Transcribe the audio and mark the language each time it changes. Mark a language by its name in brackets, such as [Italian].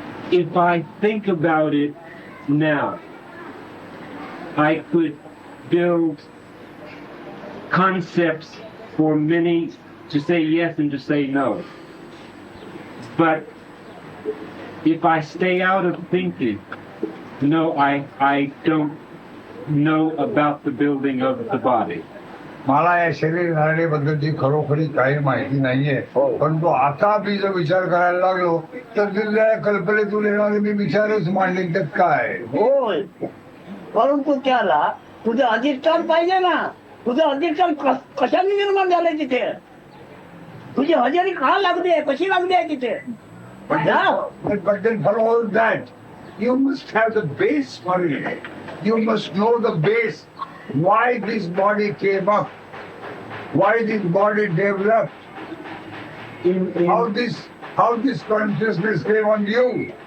[English] If I think about it now, I could build concepts for many to say yes and to say no. But if I stay out of thinking, no, I don't know about the building of the body. [Marathi] मला या शरीर धारणेबद्दलची खरोखरी काही माहिती नाहीये, परंतु आता मी जर विचार करायला लागलो तर दिलेल्या कल्पनेतून येणारे मी विचारच मांडले त्यात काय. होय, परंतु त्याला तुझं अधिष्ठान पाहिजे ना. तुझं अधिष्ठान कशाने निर्माण झालंय तिथे? तुझी हजेरी का लागली आहे, कशी लागली आहे तिथे? [English] But then for all that, you must have the base for it. You must know the base. Why this body came up? Why this body developed? How this consciousness came on you?